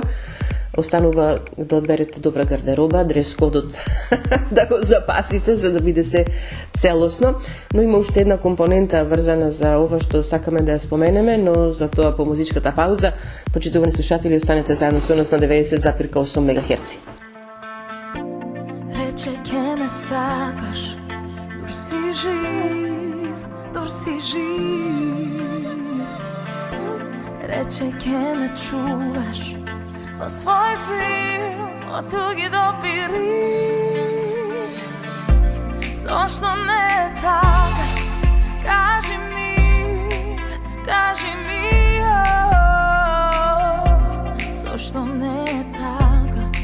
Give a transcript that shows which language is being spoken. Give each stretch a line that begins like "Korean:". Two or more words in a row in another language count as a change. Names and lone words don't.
Macedonian: Останува да одберете добра гардероба, дрес-кодот да го запасите за да биде се целосно, но има уште една компонента врзана за ова што сакаме да ја споменеме, но за тоа по музичката пауза. Почитувани слушатели, останете заедно со нас на 90,8 МГц. Рече ке ме сакаш, дур си жив, си жив. Рече ке ме чуваш во свој филм од туги допири.
Serbian: Zašto ne tako? Kaži mi, zašto ne tako?